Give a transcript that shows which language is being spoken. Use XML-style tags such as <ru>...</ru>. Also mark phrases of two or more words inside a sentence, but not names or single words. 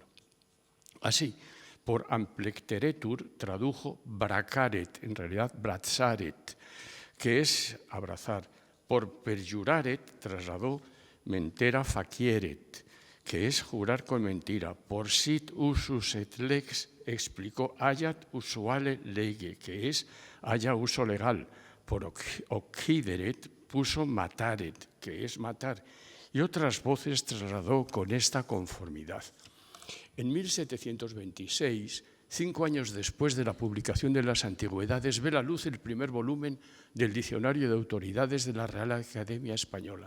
<es>Así, por amplecteretur tradujo bracaret, en realidad brazaret, que es abrazar. Por perjuraret trasladó</es> <la>mentera facieret,</la> <es>que es jurar con mentira. Por</es> <la>sit usus et lex</la> <es>explicó ayat usuale lege, que es haya uso legal. Por occideret puso mataret, que es matar. Y otras voces trasladó con esta conformidad. En 1726, 5 años después de la publicación de las Antigüedades, ve la luz el primer volumen del Diccionario de Autoridades de la Real Academia Española.</es>